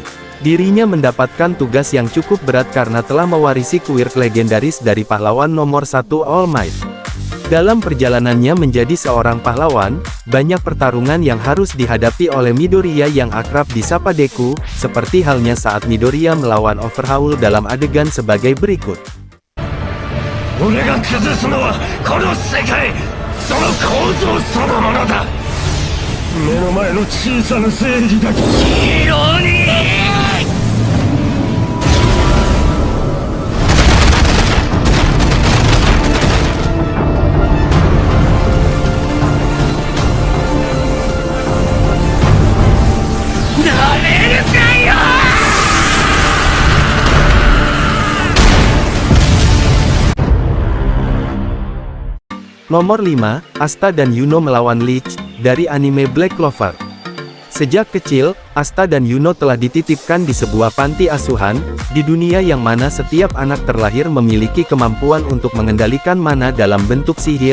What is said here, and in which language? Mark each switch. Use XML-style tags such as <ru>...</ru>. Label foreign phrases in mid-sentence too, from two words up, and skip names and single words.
<id>Dirinya mendapatkan tugas yang cukup berat karena telah mewarisi Quirk legendaris dari pahlawan nomor satu All Might. Dalam perjalanannya menjadi seorang pahlawan, banyak pertarungan yang harus dihadapi oleh Midoriya yang akrab disapa Deku, seperti halnya saat Midoriya melawan Overhaul dalam adegan sebagai berikut.</id> <ja>俺が崩すのはこの世界、その構造そのものだ。目の前の小さな正義だけヒーローになれるかよ。</ja> <id>Nomor 5, Asta dan Yuno melawan Lich, dari anime Black Clover. Sejak kecil, Asta dan Yuno telah dititipkan di sebuah panti asuhan, di dunia yang mana setiap anak terlahir memiliki kemampuan untuk mengendalikan mana dalam bentuk sihir.</id>